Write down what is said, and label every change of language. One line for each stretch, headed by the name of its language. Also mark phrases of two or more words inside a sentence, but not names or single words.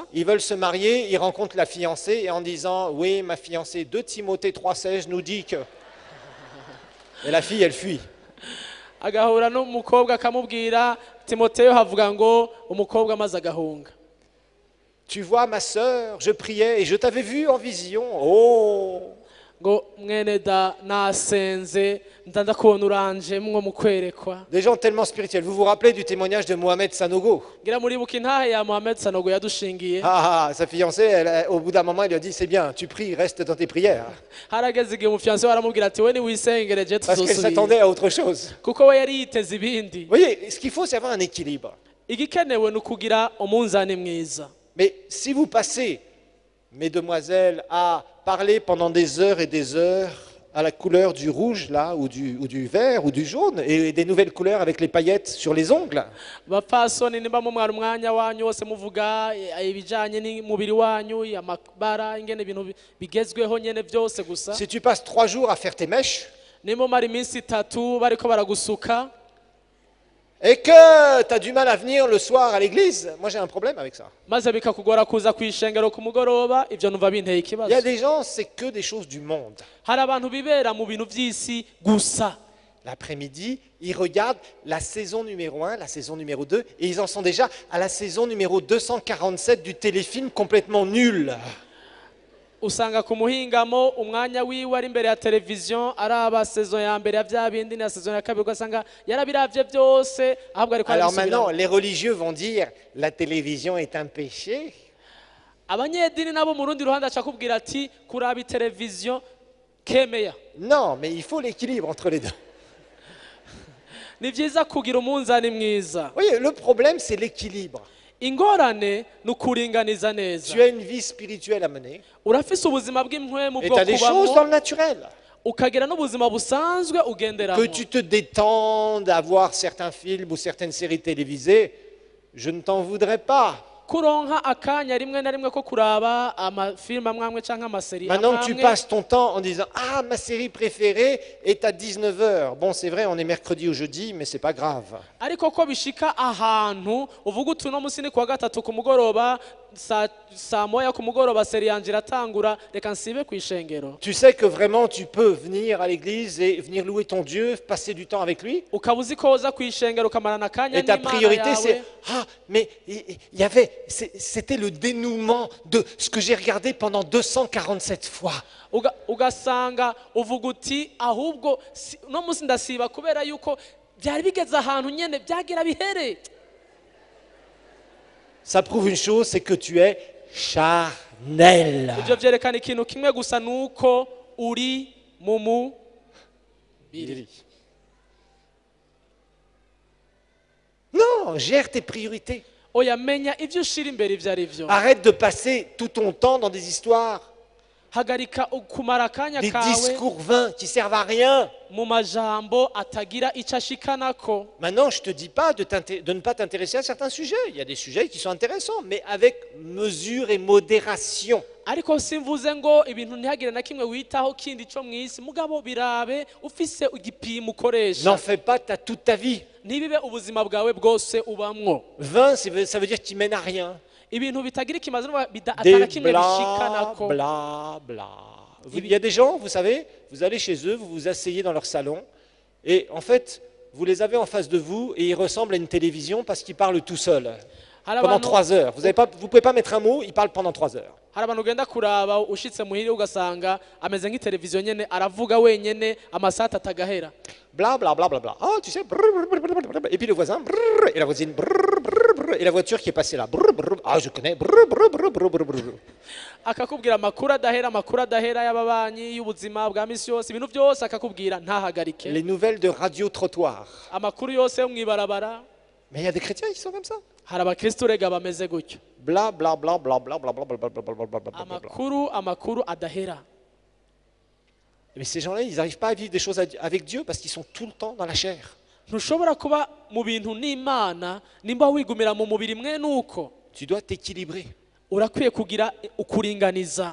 French: Ils veulent se marier, ils rencontrent la fiancée et en disant « Oui, ma fiancée, 2 Timothée 3,16 nous dit que... » Et la fille, elle fuit.
Rundi: Agahura n'umukobwa akamubwira, Timoteyo havuga ngo umukobwa amaze agahunga.
French: Tu vois, ma sœur, je priais et je t'avais vu en vision. Oh!
Rundi: Ngo mwene da nasenze ndandakubona uranje mwo mukwerekwa.
French: Des gens tellement spirituels. Vous vous rappelez du témoignage de Mohamed Sanogo?
Rundi: Ngira muribuka intahe ya Mohamed Sanogo yadushingiye.
French: Sa fiancée, au bout d'un moment, elle lui a dit « C'est bien, tu pries, reste dans tes prières. »
Rundi: Harageze igihe umufiancé waramubwira ati we ni wisengereje
French: Parce qu'elle
Rundi: tuzosubira.
French: s'attendait à autre chose.
Rundi: Kuko we yari yiteze ibindi.
French: Vous voyez, ce qu'il faut, c'est avoir un équilibre.
Rundi: Igikenewe ni ukugira umunzani mwiza.
French: Mais si vous passez, mesdemoiselles, à parler pendant des heures et des heures à la couleur du rouge, là, ou du vert, ou du jaune, et des nouvelles couleurs avec les paillettes sur les ongles,
Rundi: Bapfasoni nimba mu mwanya wanyu wose muvuga ibijanye n'umubiri wanyu, amabara, ingene ibintu bigezweho nyene byose gusa.
French: si tu passes 3 jours à faire tes mèches,
Rundi: Nimba mara iminsi 3 bariko baragusuka,
French: et que tu as du mal à venir le soir à l'église, moi j'ai un problème avec ça.
Rundi: maze bikakugora kuza kwishengero ku mugoroba, ivyo numva binteye
French: Il y a
Rundi: ikibazo.
French: des gens, c'est que des choses du monde.
Rundi: Hari abantu bibera mu bintu vy'isi gusa.
French: L'après-midi, ils regardent la saison numéro 1, la saison numéro 2, et ils en sont déjà à la saison numéro 247 du téléfilm complètement nul.
Rundi: Usanga ku muhingamo umwanya wiwe ari imbere ya televiziyo araba saison ya mbere ya vya bindi na saison ya kabiri, ugasanga yarabiravye byose ahubwo ariko
French: Alors
Rundi: arabisubiramo.
French: maintenant, les religieux vont dire la télévision est un péché.
Rundi: Abanyedini nabo mu rundi ruhande aca kubwira ati kuraba televiziyo kemeya.
French: Non, mais il faut l'équilibre entre les deux.
Rundi: Ni vyiza kugira umunzani mwiza.
French: Vous voyez, le problème, c'est l'équilibre.
Rundi: Ingorane ni ukuringaniza neza.
French: Tu as une vie spirituelle à mener,
Rundi: Urafise ubuzima bw'impwemu
French: et
Rundi: bwo
French: tu as des choses dans
Rundi: kubamo,
French: le naturel.
Rundi: ukagira n'ubuzima busanzwe ugenderamo.
French: Que tu te détendes à voir certains films ou certaines séries télévisées, je ne t'en voudrais pas.
Rundi: Kuronka akanya rimwe na rimwe ko kuraba amafilme amwamwe canke amaseri
French: Maintenant que tu
Rundi: amwamwe.
French: passes ton temps en disant « Ah, ma série préférée est à 19h. » Bon, c'est vrai, on est mercredi ou jeudi, mais c'est pas grave.
Rundi: Ariko ko bishika ahantu uvuga uti uno musi ni kuwa gatatu ku mugoroba saa moya ku mugoroba seri yanje iratangura reka nsibe kw'ishengero.
French: Tu sais que vraiment tu peux venir à l'église et venir louer ton Dieu, passer du temps avec lui.
Rundi: Ukaba uzi ko uza kw'ishengero ukamarana akanya
French: Et ta
Rundi: n'Imana
French: priorité c'est
Rundi: yawe.
French: « Ah, mais il y avait, c'était le dénouement de ce que j'ai regardé pendant 247 fois. »
Rundi: Ugasanga uvuga uti ahubwo no musi ndasiba kubera yuko byari bigeze ahantu nyene byagira bihere.
French: Ça prouve une chose, c'est que tu es charnel.
Rundi: ibyo byerekana ikintu kimwe gusa nuko uri mu mubiri.
French: Non, gère tes priorités.
Rundi: Oya menya ibyo ushira imbere ibyo ari byo.
French: Arrête de passer tout ton temps dans des histoires,
Rundi: Hagarika kumara akanya
French: des
Rundi: kawe
French: discours vains qui servent à rien.
Rundi: mu majambo atagira icyo ashikanako.
French: Maintenant, je ne te dis pas de ne pas t'intéresser à certains sujets. Il y a des sujets qui sont intéressants, mais avec mesure et modération.
Rundi: Ariko simvuze ngo ibintu ntihagire na kimwe witaho kindi cyo mu isi, mugabo birabe ufise igipimo ukoresha.
French: N'en fais pas toute ta vie.
Rundi: Ntibibe ubuzima bwawe bwose ubamwo.
French: Vain, ça veut dire que tu mènes à rien.
Rundi: Ibintu bitagira ikimaze
French: Des
Rundi: atana kimwe bla, bishikanako. bla, bla.
French: Il y a des gens, vous savez, vous allez chez eux, vous vous asseyez dans leur salon, et en fait, vous les avez en face de vous, et ils ressemblent à une télévision parce qu'ils parlent tout seuls. Pendant 3 heures. Vous ne pouvez pas mettre un mot, ils parlent pendant 3 heures.
Rundi: Hari abantu ugenda kuraba ushitse muhire ugasanga ameze nk'iteleviziyo nyene aravuga wenyene amasata atagahera. Bla bla bla bla bla.
French: Ah, tu sais, brr, brr, brr, brr, brr. Et puis le voisin, brr, et la voisine, brr, brr, brr, et la voiture qui est passée là. Brr, brr, ah, je connais. Brr, brr, brr, brr, brr, brr.
Rundi: Akakubwira amakuru adahera y'ababanyi y'ubuzima bwa misi yose, ibintu byose akakubwira ntahagarike.
French: Les nouvelles de radio trottoir.
Rundi: Amakuru yose yo mwibarabara.
French: Mais il y a des chrétiens qui sont comme ça.
Rundi: Hari abakristo rega bameze gutyo. Bla bla bla bla bla bla bla bla bla bla bla bla bla bla. Amakuru adahera.
French: Mais ces gens-là, ils n'arrivent pas à vivre des choses avec Dieu parce qu'ils sont tout le temps dans la chair.
Rundi: Ntushobora kuba mu bintu n'Imana nimba wigumira mu mubiri mwe nuko.
French: Tu dois t'équilibrer.
Rundi: Urakwiye kugira ukuringaniza.